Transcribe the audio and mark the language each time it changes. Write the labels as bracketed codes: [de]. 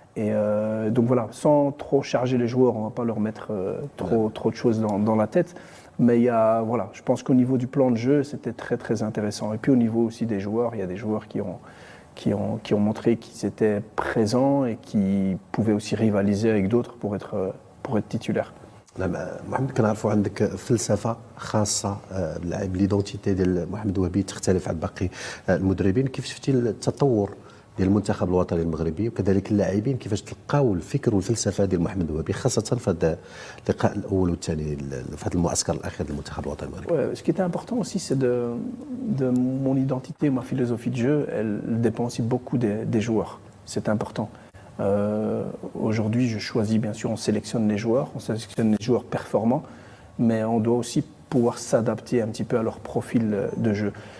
[fr] Et donc voilà, sans trop charger les joueurs, on ne va pas leur mettre trop de choses dans la tête. Mais voilà, je pense qu'au niveau du plan de jeu, c'était très intéressant. Et puis au niveau aussi des joueurs, il y a des joueurs qui ont montré qu'ils étaient présents et qui pouvaient aussi rivaliser avec d'autres pour être titulaires. [ar] محمد كنعرفوا عندك فلسفه خاصه باللاعب، ليدونتيتي ديال محمد وهبي تختلف عن باقي المدربين. كيف شفتي التطور ديال المنتخب الوطني المغربي وكذلك اللاعبين كيفاش تلقاو الفكر والفلسفه ديال محمد وهبي خاصه في هذا اللقاء الاول والثاني في هذا المعسكر الاخير للمنتخب الوطني المغربي؟ [fr] Ce qui était important aussi, c'est de mon identité, ma philosophie de jeu, elle dépend aussi beaucoup des joueurs. C'est important. Aujourd'hui, je choisis, bien sûr, on sélectionne les joueurs performants, mais on doit aussi pouvoir s'adapter un petit peu à leur profil de jeu.